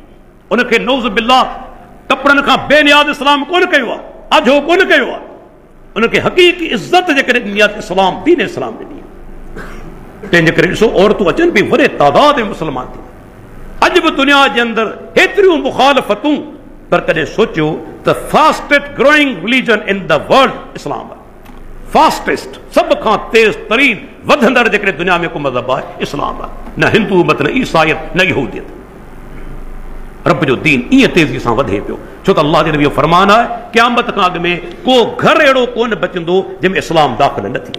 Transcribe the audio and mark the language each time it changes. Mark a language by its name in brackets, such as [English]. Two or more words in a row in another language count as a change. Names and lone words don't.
[Sindhi] उनखे [Arabic] نعوذ بالله [Sindhi] कपिड़नि खां बेनियाद इस्लाम कोन कयो आहे, आझो कोन कयो आहे। उनखे हक़ीक़ी इज़त जेकॾहिं ॾिनी आहे, इस्लाम दीन इस्लाम ॾिनी आहे। तंहिंजे करे ॾिसो, औरतूं अचनि पई वॾे तादाद में मुस्लमान थी। अॼु बि दुनिया जे अंदरि हेतिरियूं मुखालफ़तूं, पर कॾहिं सोचियो त [English] fastest growing religion in the world [Sindhi] इस्लाम आहे। फास्टेस्ट, सभ खां तेज़ तरीन वधंदड़ जेकॾहिं दुनिया में को मज़हब आहे, इस्लाम आहे। न हिंदू मत, न ईसाइत, न यहूदियत। रब जो दीन ईअं तेज़ी सां वधे पियो, छो त अल्लाह जे नबी जो फरमान आहे, क़यामत खां अॻु में को घर अहिड़ो कोन बचंदो जंहिंमें इस्लाम दाख़िल न थिए।